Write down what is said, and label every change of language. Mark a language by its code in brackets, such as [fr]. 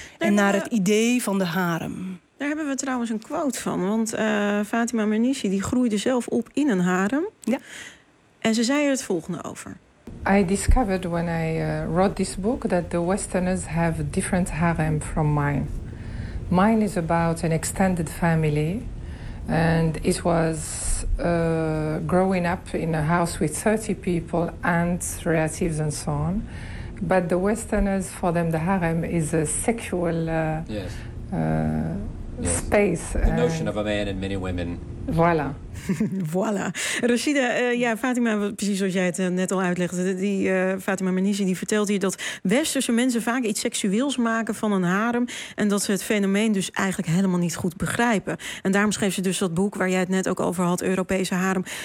[nl] En naar het idee van de harem. Daar hebben we trouwens een quote van. Want Fatima Mernissi die groeide zelf op in een harem. Ja. En ze zei er het volgende over. [en] I discovered when I wrote this book that the Westerners have a different harem from mine. Mine is about an extended family. And it was growing up in a house with 30 people, aunts, relatives and so on. But the Westerners, for them, the harem is a sexual space. The notion of a man and many women. [nl] Voilà. Voilà. Rashida, Fatima, precies zoals jij het net al uitlegde... Fatima Mernissi die vertelt hier dat westerse mensen vaak iets seksueels maken van een harem... en dat ze het fenomeen dus eigenlijk helemaal niet goed begrijpen. En daarom schreef ze dus dat boek waar jij het net ook over had, Europese Harem.